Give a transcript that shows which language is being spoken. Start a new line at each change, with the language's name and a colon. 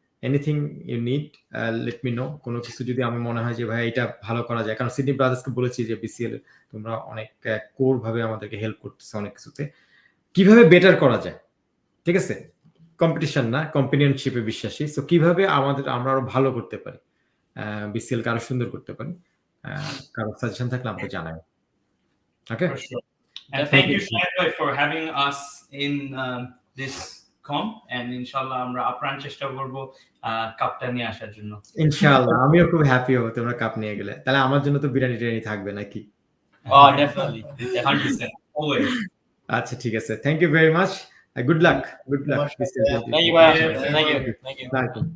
Bangla: Anything you need, let me no. কোনো কিছু যদি আমি মনে হয় যে ভাই এটা ভালো করা যায়, কারণ সিডনি ব্রাদার্সকে বলেছি যে বিসিএল তোমরা অনেক কোর ভাবে আমাদেরকে হেল্প করতেছে অনেক কিছুতে. কিভাবে বেটার করা যায়, ঠিক আছে? কম্পিটিশন না, কম্পেনিয়নশিপে বিশ্বাসী। সো কিভাবে আমরা আরো ভালো করতে পারি, বিসিএল কে আরো সুন্দর করতে পারি, কারো সাজেশন থাকলে আমাকে জানাবেন। ওকে,
English: For sure. And Thank thank you. you, Shahid, for having us in this comp. And inshallah,
Bangla: আমরা আপ্রাণ চেষ্টা করবো কাপটা নিয়ে আসার জন্য। ইনশাআল্লাহ আমিও খুব হ্যাপি হব তোমরা কাপ নিয়ে গেলে। তাহলে আমার জন্য তো বিরিয়ানি টিরিয়ানি থাকবে নাকি?
English: Oh, definitely. 100%, always.
Bangla: আচ্ছা, ঠিক আছে। Thank you very much. Good luck, good luck.
English: Thank you, Bhaia. Thank you. Thank you.